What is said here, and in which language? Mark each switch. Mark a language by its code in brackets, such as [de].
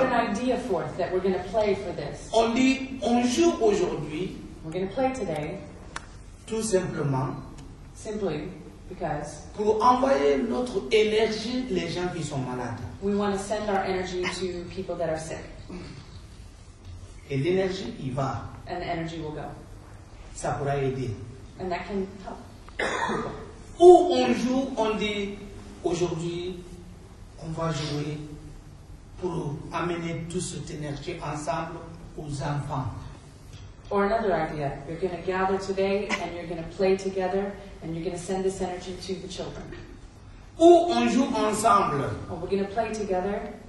[en] put an idea forth that we're going to play for this. [fr] On dit on joue aujourd'hui [en] We're going to play today [fr] tout simplement [en] simply because [fr] pour envoyer notre énergie les gens qui sont malades. [en] we want to send our energy to people that are sick. [fr] Et l'énergie, il va, [en] And the energy will go. [fr] ça pourra aider. [en] And that can help. [fr] Ou on joue, on dit aujourd'hui, on va jouer pour amener toute cette énergie ensemble aux enfants. [en] Or another idea, you're going to gather today and you're going to play together and you're going to send this energy to the children. [fr] Ou on joue ensemble [en] Or we're going to play together